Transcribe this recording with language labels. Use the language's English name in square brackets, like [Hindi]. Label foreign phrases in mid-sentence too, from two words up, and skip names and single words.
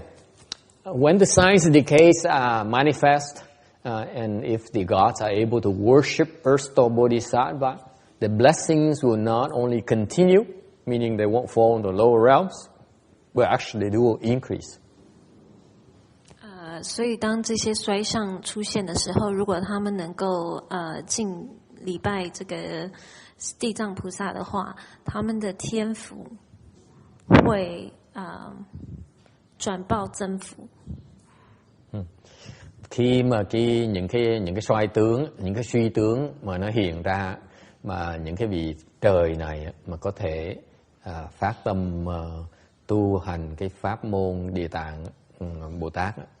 [English] When the signs of decay manifest, and if the gods are able to worship Earth Store Bodhisattva, the blessings will not only continue, meaning they won't fall into lower realms, but actually they will increase. [Chinese] 所以当这些衰相出现的时候，如果他们能够敬礼拜这个地藏菩萨的话，他们的天福会转报增福. [Vietnamese] Khi mà những cái xoay tướng, những cái suy tướng mà nó hiện ra, mà những cái vị trời này mà có thể phát tâm tu hành cái pháp môn Địa Tạng Bồ Tát,